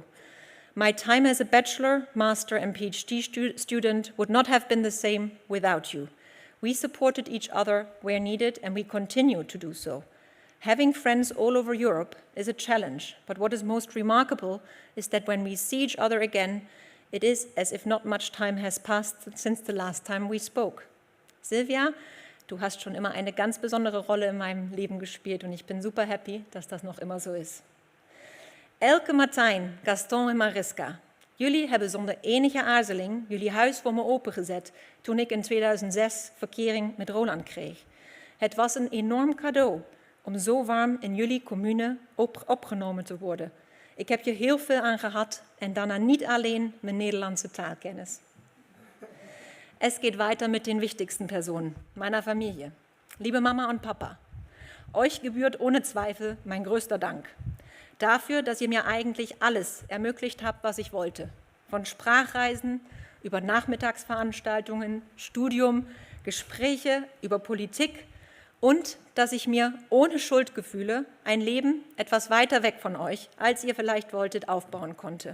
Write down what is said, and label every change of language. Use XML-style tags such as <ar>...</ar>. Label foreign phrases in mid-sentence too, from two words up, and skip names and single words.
<en>My time as a bachelor, master, and PhD student would not have been the same without you. We supported each other where needed, and we continue to do so. Having friends all over Europe is a challenge, but what is most remarkable is that when we see each other again, it is as if not much time has passed since the last time we spoke.</en> <de>Silvia, du hast schon immer eine ganz besondere Rolle in meinem Leben gespielt und ich bin super happy, dass das noch immer</de> <nl>zo is. Elke, Martijn, Gaston en Mariska, jullie hebben zonder enige aarzeling jullie huis voor me opengezet toen ik in 2006 verkering met Roland kreeg. Het was een enorm cadeau om zo warm in jullie commune opgenomen te worden. Ik heb je heel veel aan gehad en daarna niet alleen mijn Nederlandse taalkennis.</nl> <de>Es geht weiter mit den wichtigsten Personen, meiner Familie. Liebe Mama und Papa, euch gebührt ohne Zweifel mein größter Dank. Dafür, dass ihr mir eigentlich alles ermöglicht habt, was ich wollte. Von Sprachreisen über Nachmittagsveranstaltungen, Studium, Gespräche über Politik und dass ich mir ohne Schuldgefühle ein Leben etwas weiter weg von euch, als ihr vielleicht wolltet, aufbauen konnte.</de>